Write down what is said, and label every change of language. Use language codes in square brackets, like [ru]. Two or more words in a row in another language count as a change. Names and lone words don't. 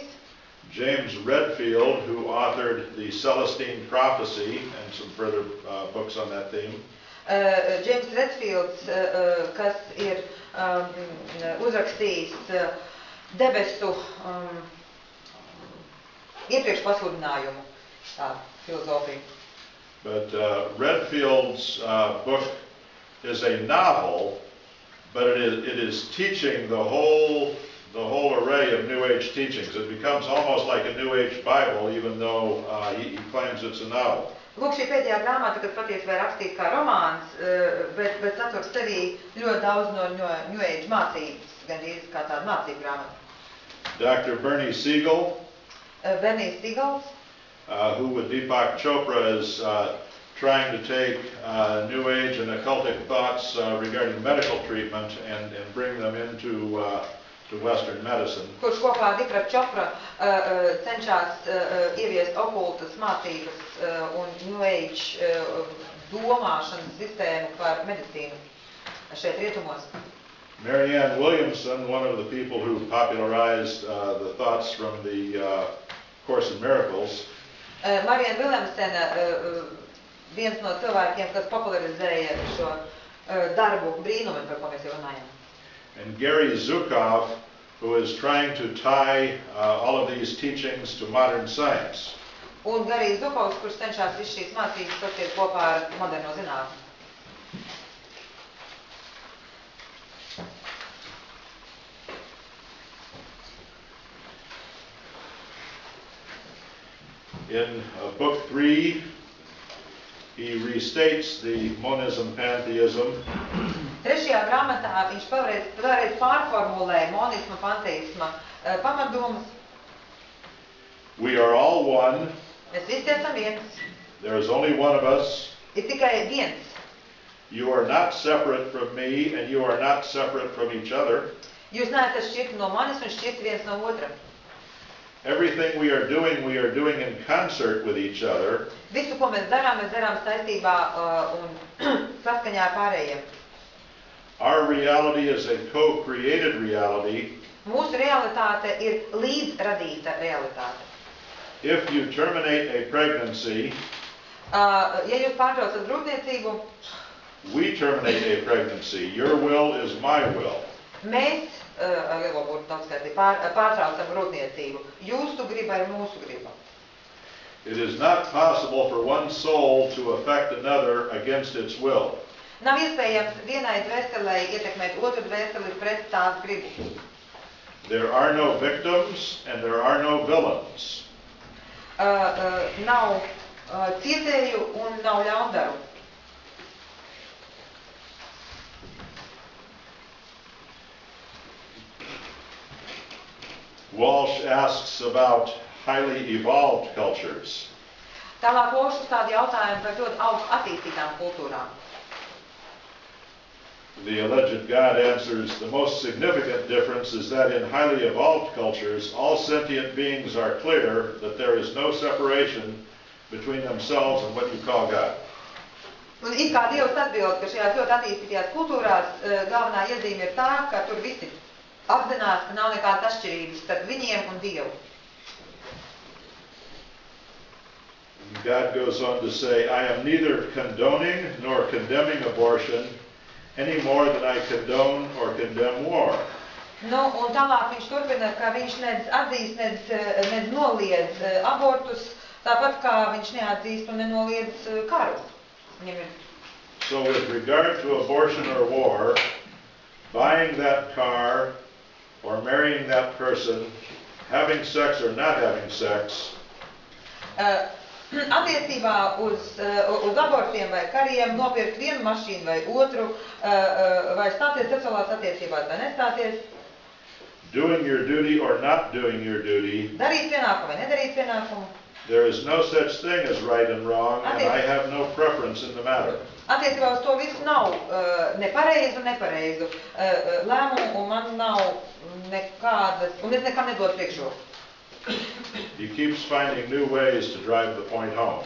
[en] James Redfield, who authored The Celestine Prophecy and some further books on that theme. [lv] James Redfields, kas ir uzrakstījis debesu iepriekš pasludinājumu filozofiju. [en] But Redfield's book is a novel, but it is teaching the whole array of New Age teachings. It becomes almost like a New Age Bible, even though he claims it's a novel. [lv] Lūk, šī pēdējā grāmata, kas patiesībā ir rakstīta kā romāns, bet satur sevī ļoti daudz no [en] New Age [lv] mācības, gandrīz kā tāda mācību grāmata. [en] Dr. Bernie Siegel, [lv] Bernijs Sigals, [en] who with Deepak Chopra is trying to take New Age and occultic thoughts regarding medical treatment and bring them into to Western medicine. [lv] Kurš kopā ar Deepak Chopra cenšas ieviest okultas mācības un [en] New Age [lv] domāšanas sistēmu par medicīnu šeit rietumos. [en] Marianne Williamson, one of the people who popularized the thoughts from the Course in Miracles, Marianne Williamson, [lv] viens no cilvēkiem, kas popularizēja šo darbu brīnumi, par ko mēs jau runājam. [en] And Gary Zukov, who is trying to tie all of these teachings to modern science. [lv] Un Garijs Zukovs, kurš cenšas visu šīs mācības sastiet kopā ar moderno zinātni. [en] In book 3, he restates the monism pantheism. [lv] Trešajā grāmatā viņš vēlreiz pārformulē monisma panteisma pamatdomas. [en] We are all one. [lv] Mēs visi esam viens. [en] There is only one of us. [lv] Ir tikai viens. [en] You are not separate from me, and you are not separate from each other. [lv] Jūs neesat šķirti no manis un šķirti viens no otra. [en] Everything we are doing in concert with each other. [lv] Visu, ko mēs darām saistībā un saskaņā ar pārējiem. [en] Our reality is a co-created reality. [lv] Mūsu realitāte ir līdzradīta realitāte. [en] If you terminate a pregnancy, [lv] Ja jūs pārtraucat grūtniecību, [en] we terminate a pregnancy. Your will is my will. [lv] Mēs, lielo būtu daudzskaitī, pārtraucam grūtniecību. Jūsu griba ir mūsu griba. [en] It is not possible for one soul to affect another against its will. [lv] Nav iespējams vienai dvēselei ietekmēt otru dvēseli pret tās gribu. [en] There are no victims and there are no villains. [lv] Nav cietēju un nav ļaundaru. [en] Walsh asks about highly evolved cultures. [lv] Tālāk Walsh uzstāda jautājumu par ļoti augstu attīstītām kultūrām. [en] The alleged God answers, the most significant difference is that in highly evolved cultures, all sentient beings are clear that there is no separation between themselves and what you call God. [lv] Un it kā Dievs atbild, ka šajās ļoti attīstītajās kultūrās galvenā iezīme ir tā, ka tur visi apzinās, ka nav nekādas atšķirības starp viņiem un Dievu. [en] God goes on to say, I am neither condoning nor condemning abortion any more than I condone or condemn war. [lv] Nu, un tālāk viņš turpina, ka viņš nedz atzīst, nedz noliedz abortus, tāpat kā viņš neatzīst un nenoliedz karu. [en] So with regard to abortion or war, buying that car or marrying that person, having sex or not having sex, [lv] Attiecībā uz abortiem vai kariem, nopirkt vienu mašīnu vai otru, vai stāties seksuālās attiecībās vai nestāties. [en] Doing your duty or not doing your duty. [lv] Darīt pienākumu vai nedarīt pienākumu. [en] There is no such thing as right and wrong, and I have no preference in the matter. [lv] Attiecībā uz to visu nav nepareizu un nepareizu lēmumu, un man nav nekādas, un es nekam nedodu priekšroku. [en] He keeps finding new ways to drive the point home.